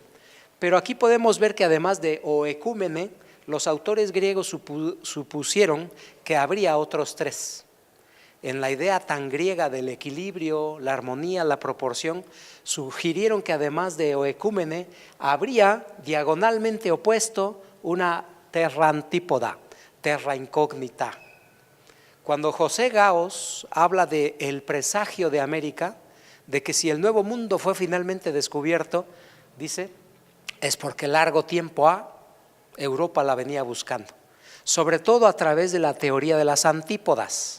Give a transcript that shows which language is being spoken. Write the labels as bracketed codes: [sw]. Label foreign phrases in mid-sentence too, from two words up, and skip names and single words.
[es] Pero aquí podemos ver que además de oecúmene, los autores griegos supusieron que habría otros 3. En la idea tan griega del equilibrio, la armonía, la proporción, sugirieron que además de oecúmene habría diagonalmente opuesto una [la] terra antípoda, terra incógnita. [es] Cuando José Gaos habla de el presagio de América, de que si el nuevo mundo fue finalmente descubierto, dice, es porque largo tiempo Europa la venía buscando, sobre todo a través de la teoría de las antípodas.